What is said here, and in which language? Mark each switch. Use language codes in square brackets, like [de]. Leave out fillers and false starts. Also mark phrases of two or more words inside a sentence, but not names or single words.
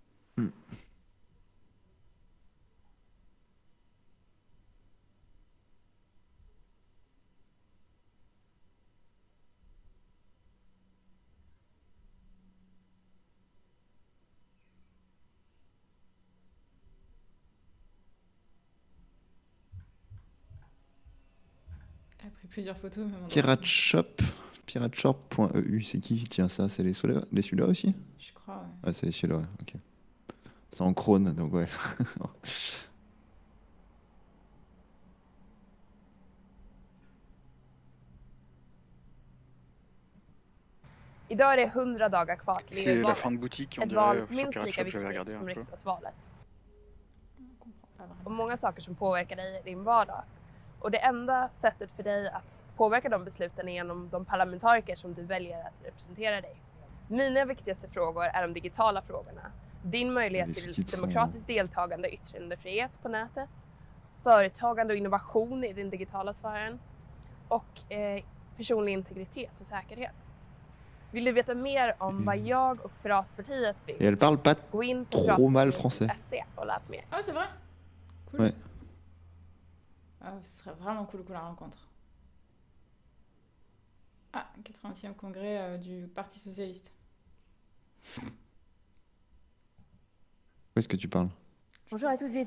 [fr] Elle a pris plusieurs photos. Même Pirateshop.eu, c'est qui? Tiens, ça, c'est les Suédois aussi? Je crois, ouais. Ouais, c'est les Suédois, ouais, ok. C'est en krone, donc ouais. [sv] Idag är det 100 dagar kvar till [fr] C'est la [sv] EU-valet. [fr] fin de boutique, on [sv] Ett val [fr] dirait, sur [sv] minst [fr] Pirate [sv] lika [fr] Shop, j'avais [sv] viktigt [fr] regardé [sv] som [fr] un peu. [sv] riksdagsvalet. Och många saker som påverkar dig i din vardag. Och det enda sättet för dig att påverka de besluten är genom de parlamentariker som du väljer att representera dig. Mina viktigaste frågor är de digitala frågorna. Din möjlighet till demokratiskt deltagande och yttrandefrihet på nätet. Företagande och innovation i den digitala sfären. Och personlig integritet och säkerhet. Vill du veta mer om vad jag och Piratpartiet vill? [fr] Et elle parle pas [sv] Gå in på [fr] trop mal français. [sv] piratpartiet.se och läs mer. [fr] Ah, c'est vrai? Cool. Ouais. Ah, ce serait vraiment cool qu'on la rencontre. Ah, 80e congrès du Parti Socialiste. Où est-ce que tu parles? Bonjour à toutes et